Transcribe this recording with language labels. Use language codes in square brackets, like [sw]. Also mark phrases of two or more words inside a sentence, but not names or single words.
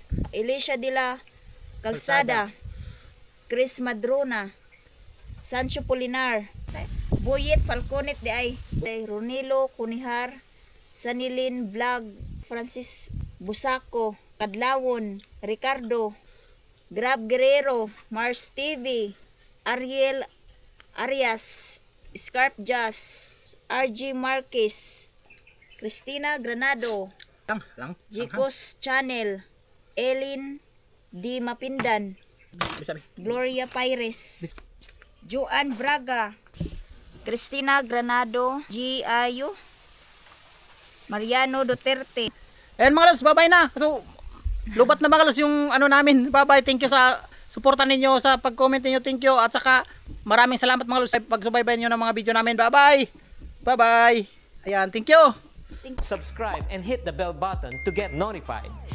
[tl] Elisha Dila Calzada. Chris Madrona. Sancho Polinar. Boyet Falconet de ay. Ronilo Kunihar. Sanilin Vlog. Francis Busaco. Kadlawon. Ricardo. Grab Guerrero. Mars TV. Ariel Arias. Scarp Jazz. RG Marquez. Cristina Granado. Lang. Jicos Channel. Elin D. Mapindan. Sabi. Gloria Pires. Joan Braga. Cristina Granado. G. Ayo. Mariano Duterte. And mga lods, bye-bye na. So, lubat na mga lods yung ano namin. Bye-bye. [en] Thank you [tl] sa suporta ninyo, sa pag-comment ninyo. [en] Thank you. [tl] At saka, maraming salamat mga lods sa pagsubaybay nyo ng mga video namin. Bye-bye. Bye-bye. Ayan, [en] thank you. Subscribe and hit the bell button to get notified.